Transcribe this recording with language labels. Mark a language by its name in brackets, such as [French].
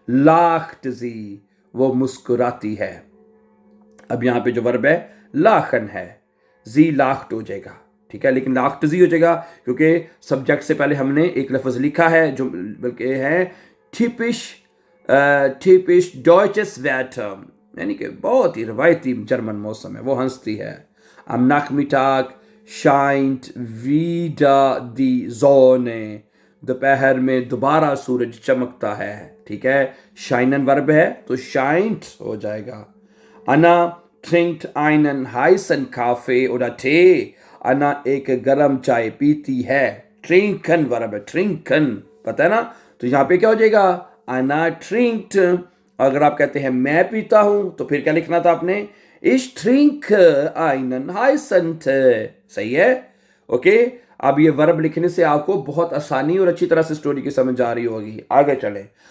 [Hindi] लाख्ट जी, वो मुस्कुराती है। अब यहाँ पे जो वर्ब है लाखन है, जी लाख्ट हो जाएगा, ठीक है, लेकिन लाख्ट जी हो जाएगा क्योंकि सब्जेक्ट से पहले हमने एक लफ्ज लिखा है जो बल्कि है टिपिश टिपिश डॉइचेस वेटर, यानी कि बहुत ही रवायती जर्मन मौसम है, वो हंसती है। [German] Am Nachmittag scheint wieder die Sonne, [Hindi] दोपहर में दोबारा सूरज चमकता है, ठीक है। शाइनन वर्ब है तो शाइंट हो जाएगा। [German] Anna trinkt einen heißen Kaffee oder Tee, Anna [Hindi] एक गरम चाय पीती है। ट्रिंकन वर्ब है, ट्रिंकन, पता है ना, तो यहाँ पे क्या हो जाएगा [German] Anna trinkt। [Hindi] अगर आप कहते हैं मैं पीता हूं तो फिर क्या लिखना था आपने, [German] Ich trinke einen heißen Tee, [Hindi] सही है, ओके। अब ये वर्ब लिखने से आपको बहुत आसानी और अच्छी तरह से स्टोरी की समझ आ रही होगी। आगे चले।